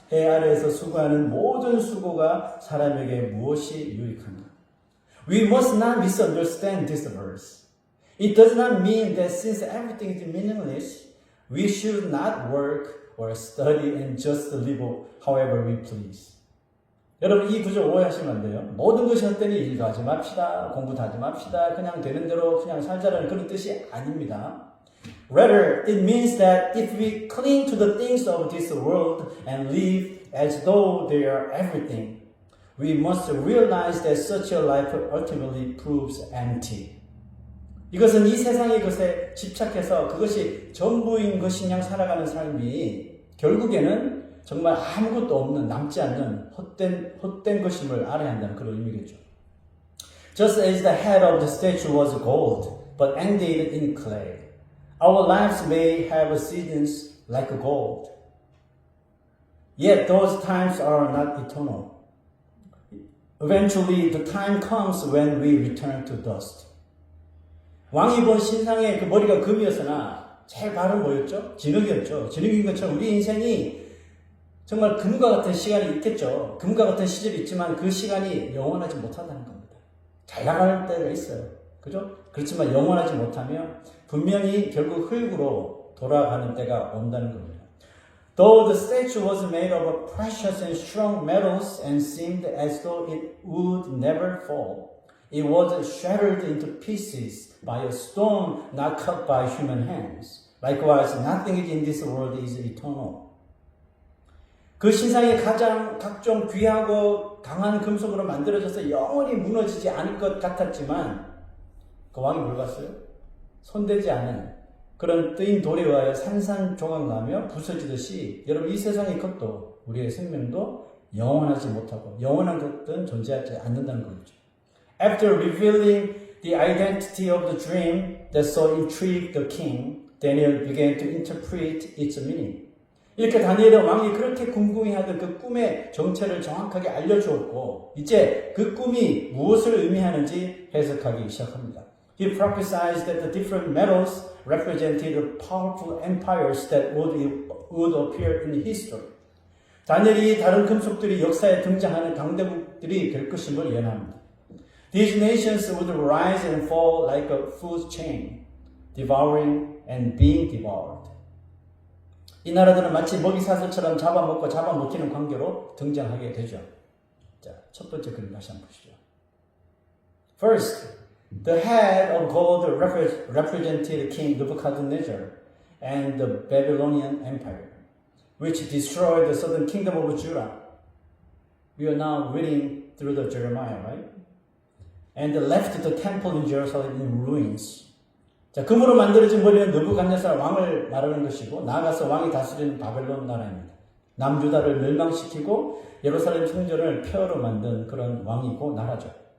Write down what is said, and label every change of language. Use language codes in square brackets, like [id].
[ko] 해 아래에서 수고하는 모든 수고가 사람에게 무엇이 유익한가? [en] We must not misunderstand this verse. It does not mean that since everything is meaningless, we should not work or study and just live however we please. [ko] 여러분 이 구절 오해하시면 안 돼요. 모든 것이 헛되니 일도 하지 맙시다. 공부도 하지 맙시다. 그냥 되는 대로 그냥 살자라는 그런 뜻이 아닙니다. [en] Rather, it means that if we cling to the things of this world and live as though they are everything, we must realize that such a life ultimately proves empty. [ko] 이것은 이 세상의 것에 집착해서 그것이 전부인 것인 양 살아가는 삶이 결국에는 정말 아무것도 없는 남지 않는 헛된 것임을 알아야 한다는 그런 의미겠죠. [en] Just as the head of the statue was gold, but ended in clay, our lives may have seasons like gold. Yet those times are not eternal. Eventually, the time comes when we return to dust. [ko] 왕이 본 신상의 그 머리가 금이었으나 제일 발은 뭐였죠? 진흙이었죠. 진흙인 것처럼 우리 인생이 정말 금과 같은 시간이 있겠죠. 금과 같은 시절이 있지만 그 시간이 영원하지 못한다는 겁니다. 잘 나갈 때가 있어요. 그죠? 그렇지만 영원하지 못하면 분명히 결국 흙으로 돌아가는 때가 온다는 겁니다. [en] Though the statue was made of precious and strong metals and seemed as though it would never fall, it was shattered into pieces by a stone not cut by human hands. Likewise, nothing in this world is eternal. [ko] 그 신상이 가장 각종 귀하고 강한 금속으로 만들어져서 영원히 무너지지 않을 것 같았지만 그 왕이 뭘 봤어요? 손대지 않은 그런 뜨인 돌에 의하여 산산조각나며 부서지듯이 여러분 이 세상의 것도 우리의 생명도 영원하지 못하고 영원한 것들은 존재하지 않는다는 거죠. [en] After revealing the identity of the dream that so intrigued the king, Daniel began to interpret its meaning. [ko] 이렇게 다니엘의 왕이 그렇게 궁금해하던 그 꿈의 정체를 정확하게 알려주었고 이제 그 꿈이 무엇을 의미하는지 해석하기 시작합니다. [en] He prophesied that the different metals represented powerful empires that would appear in history. [ko] 다니엘이 다른 금속들이 역사에 등장하는 강대국들이 될 것임을 예언합니다. [en] These nations would rise and fall like a food chain, devouring and being devoured. [ko] 이 나라들은 마치 먹이 사슬처럼 잡아먹고 잡아먹히는 관계로 등장하게 되죠. 자, 첫 번째 그림 다시 한번 보시죠. [en] First, the head of gold represented King Nebuchadnezzar and the Babylonian Empire. which destroyed the southern kingdom of Judah. We are now reading through the Jeremiah, right? And left the temple in Jerusalem in ruins. [ko] 자, 금으로 만들어진 머리는 느부갓네살 왕을 말하는 것이고 나아가서 왕이 다스리는 바벨론 나라입니다. 남유다를 멸망시키고 예루살렘 성전을 폐허로 만든 그런 왕이고 나라죠.